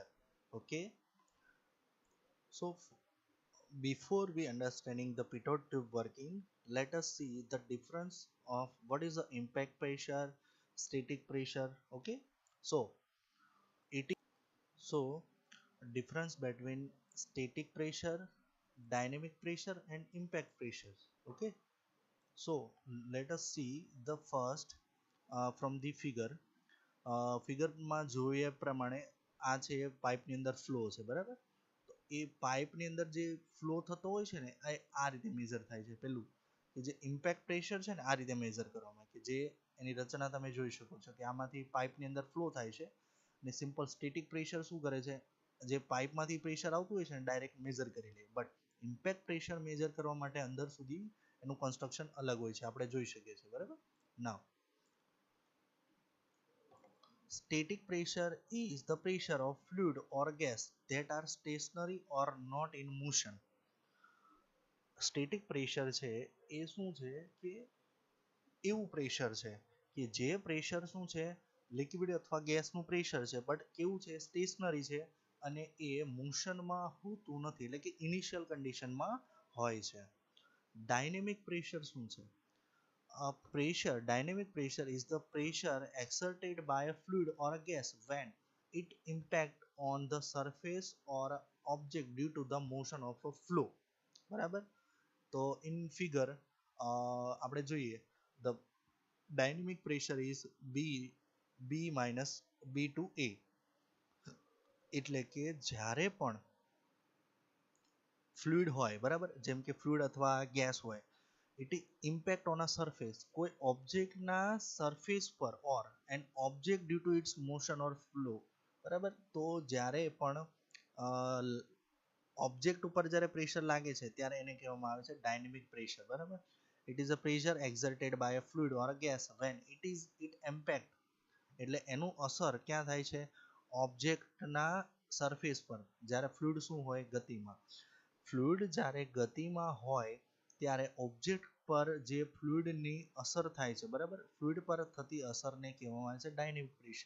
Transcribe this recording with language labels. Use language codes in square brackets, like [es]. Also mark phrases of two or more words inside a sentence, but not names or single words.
[en] Okay, so before we understanding the pitot tube working, let us see the difference of what is the impact pressure, static pressure. Okay, so it is, so difference between static pressure, dynamic pressure and impact pressures. Okay, so let us see the first from the figure. [gu] ફિગરમાં જોઈએ પ્રમાણે આ છે પાઇપની અંદર ફ્લો છે, બરાબર. તો એ પાઇપની અંદર જે ફ્લો થતો હોય છે ને, આ રીતે મેઝર થાય છે. પેલું કે જે [en] impact pressure [gu] છે ને, આ રીતે મેઝર કરવામાં, કે જે એની રચના તમે જોઈ શકો છો કે આમાંથી પાઇપની અંદર ફ્લો થાય છે. અને [en] simple static pressure [gu] શું કરે છે, જે પાઇપમાંથી પ્રેશર આવતું હોય છે ને, ડાયરેક્ટ મેઝર કરી લે. બટ [en] impact pressure [gu] મેઝર કરવા માટે અંદર સુધી એનું કન્સ્ટ્રક્શન અલગ હોય છે, આપણે જોઈ શકીએ છીએ, બરાબર. [en] નાવ static pressure is the pressure of fluid or gas that are stationary or not in motion. static pressure [gu] છે એ શું છે કે એવું પ્રેશર છે કે જે પ્રેશર શું છે, લિક્વિડ અથવા ગેસનું પ્રેશર છે, બટ કેવું છે, સ્ટેશનરી છે અને એ મોશનમાં હોતું નથી, એટલે કે ઇનિશિયલ કન્ડિશનમાં હોય છે. [en] dynamic pressure [gu] શું છે? [en] Dynamic pressure is the pressure exerted by a fluid or a gas when it impact on the surface or object due to the motion of a flow. [gu] બરાબર, તો [en] in figure [gu] આપણે જોઈએ, [en] the dynamic pressure is B minus B to A. [gu] એટલે કે જ્યારે પણ ફ્લુઇડ હોય, બરાબર, જેમ કે ફ્લુઇડ અથવા ગેસ હોય, [en] it impact on a surface, [gu] કોઈ ઓબ્જેક્ટના સરફેસ પર, [en] or an object due to its motion or flow. [gu] બરાબર, તો જ્યારે પણ ઓબ્જેક્ટ ઉપર જ્યારે પ્રેશર લાગે છે ત્યારે એને કહેવામાં આવે છે [en] dynamic pressure. [gu] બરાબર, [en] it is a pressure exerted by a fluid or a gas when it impact, [gu] એટલે એનું અસર ક્યાં થાય છે, ઓબ્જેક્ટના સરફેસ પર. જ્યારે ફ્લુઇડ શું હોય, ગતિમાં. ફ્લુઇડ જ્યારે ગતિમાં હોય ત્યારે ઓબ્જેક્ટ પર જે ફ્લુઇડની અસર થાય છે, બરાબર, ફ્લુઇડ પર થતી અસરને કહેવામાં આવે છે [en] dynamic pressure.